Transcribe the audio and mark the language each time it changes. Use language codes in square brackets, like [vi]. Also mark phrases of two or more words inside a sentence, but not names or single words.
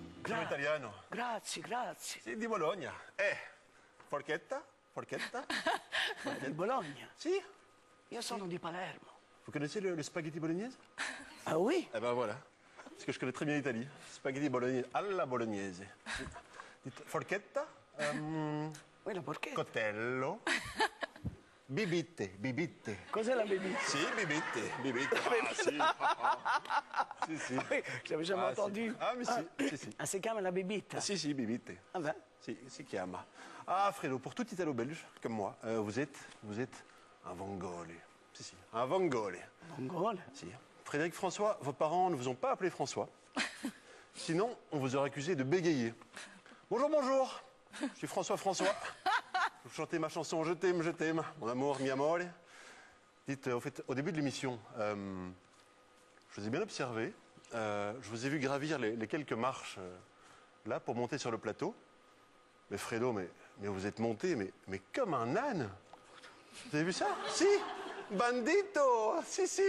[it] Sono italiano. Grazie, grazie. Sì, di Bologna. Forchetta? Forchetta? Di Bologna. Sì. Io sono di Palermo. [fr] Vous connaissez le spaghetti bolognaise? Ah oui? Eh ben voilà. Parce que je connais très bien l'Italie. Spaghetti bolognaise alla bolognaise. Dites forchetta, Oui, la porchetta. [it] cotello, bibite, bibite. Cos'è la bebita? Si, bibite, bibite. Ah, si. Si, si. [fr] Oui, j'avais jamais Ah, entendu. si. Ah, mais si, si, si. [it] Ah, si chiama la bebita. Si, si, bibite. [fr] Ah ben, [it] Si, si chiama. [fr] Ah, Fredo, pour tout Italo-Belge, comme moi, vous êtes un Vongole. [it] Si, si, un Vongole. [fr] mongole. [it] Si. [fr] Frédéric François, vos parents ne vous ont pas appelé François. Sinon, on vous aurait accusé de bégayer. Bonjour, bonjour. Je suis François. Vous chantez ma chanson Je t'aime, mon amour, [it] mi amore. [fr] Dites, au fait, au début de l'émission, je vous ai bien observé. Je vous ai vu gravir les quelques marches là pour monter sur le plateau. Mais Fredo, mais vous êtes monté, mais comme un âne. Vous avez vu ça? Si. Bandito. Si, si.